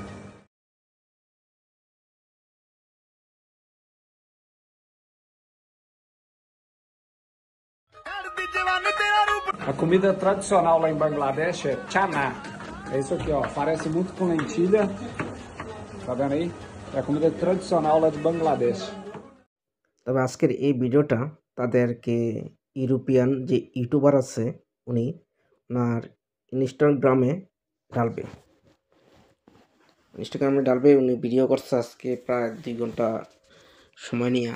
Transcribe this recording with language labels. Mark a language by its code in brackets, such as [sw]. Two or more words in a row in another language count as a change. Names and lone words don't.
[pt] A comida tradicional lá em Bangladesh é chana. É isso aqui, ó. Parece muito com lentilha. Tá vendo aí? É a comida tradicional lá de Bangladesh. [bn] তবে আজকের এই ভিডিওটা তাদেরকে ইউরোপিয়ান যে ইউটিউবার আছে উনি ওনার ইনস্টাগ্রামে ডালবে উনি ভিডিও করছে আজকে প্রায় 2 ঘন্টা সময় নিয়ে।